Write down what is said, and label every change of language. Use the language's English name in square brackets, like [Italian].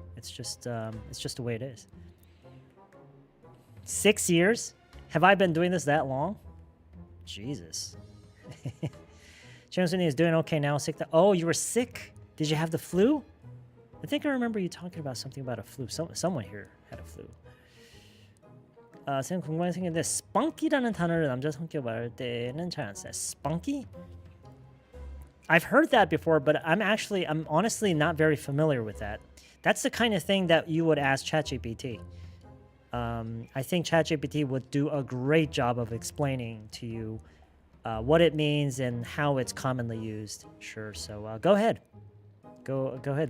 [English] It's just the way it is. 6 years? Have I been doing this that long? Jesus. James is doing okay now. Sick. Oh, you were sick? Did you have the flu? I think I remember you talking about something about a flu. Someone here had a flu. [Korean] 선생님 궁금한 게 생겼는데 spunky라는 단어를 남자 성격 말할 때는 잘 안 써요. [English] Spunky? I've heard that before, but I'm honestly not very familiar with that. That's the kind of thing that you would ask ChatGPT. I think ChatGPT would do a great job of explaining to you what it means and how it's commonly used. Sure. So go ahead. Go ahead.